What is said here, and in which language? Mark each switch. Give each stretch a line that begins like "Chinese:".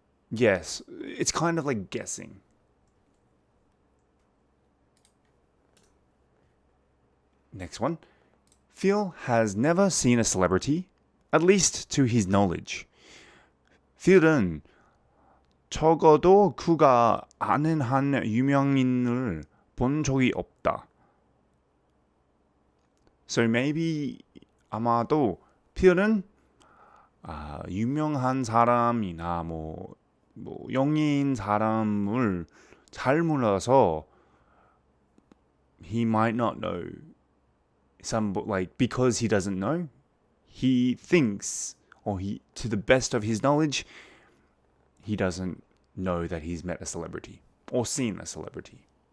English: Yes, it's kind of like guessing. Next one. Phil has never seen a celebrity, at least to his knowledge.
Korean: Phil은 적어도 그가 아는 한 유명인을 본 적이 없다.
English: So maybe
Korean: 아마도 Phil은 유명한 사람이나 뭐 영인 사람을 잘 몰라서
English: he might not know because he doesn't know, he thinks, or to the best of his knowledge, he doesn't know that he's met a celebrity or seen a celebrity.